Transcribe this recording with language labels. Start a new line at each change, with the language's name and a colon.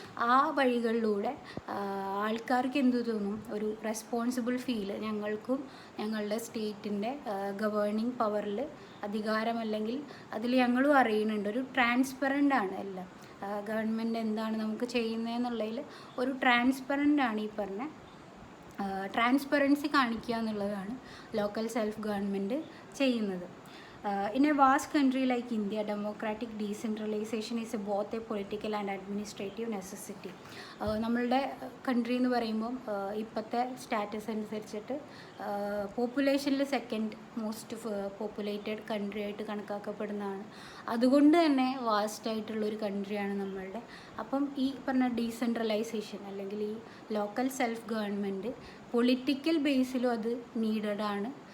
Malayalam: ആ വഴികളിലൂടെ ആൾക്കാർക്ക് എന്തു തോന്നും, ഒരു റെസ്പോൺസിബിൾ ഫീൽ, ഞങ്ങൾക്കും ഞങ്ങളുടെ സ്റ്റേറ്റിൻ്റെ ഗവേണിംഗ് പവറിൽ അധികാരമല്ലെങ്കിൽ അതിൽ ഞങ്ങളും അറിയുന്നുണ്ട്. ഒരു ട്രാൻസ്പെറൻ്റ് ആണ് എല്ലാം. ഗവൺമെൻറ് എന്താണ് നമുക്ക് ചെയ്യുന്നതെന്നുള്ളതിൽ ഒരു ട്രാൻസ്പെറൻ്റ് ആണ് ഈ പറഞ്ഞ ട്രാൻസ്പെറൻസി കാണിക്കുക എന്നുള്ളതാണ് ലോക്കൽ സെൽഫ് ഗവൺമെൻറ് ചെയ്യുന്നത്.
English: In a vast country like India, democratic decentralization is both a political and administrative necessity.
Malayalam: നമ്മളുടെ കൺട്രി എന്ന് പറയുമ്പം ഇപ്പോഴത്തെ സ്റ്റാറ്റസ് അനുസരിച്ചിട്ട് പോപ്പുലേഷനിൽ സെക്കൻഡ് മോസ്റ്റ് പോപ്പുലേറ്റഡ് കൺട്രി ആയിട്ട് കണക്കാക്കപ്പെടുന്നതാണ്. അതുകൊണ്ട് തന്നെ വാസ്റ്റായിട്ടുള്ളൊരു കൺട്രിയാണ് നമ്മളുടെ. അപ്പം ഈ പറഞ്ഞ ഡീസെൻട്രലൈസേഷൻ അല്ലെങ്കിൽ ഈ ലോക്കൽ സെൽഫ് ഗവൺമെൻറ് പൊളിറ്റിക്കൽ ബേസിലും അത് നീഡഡാണ്.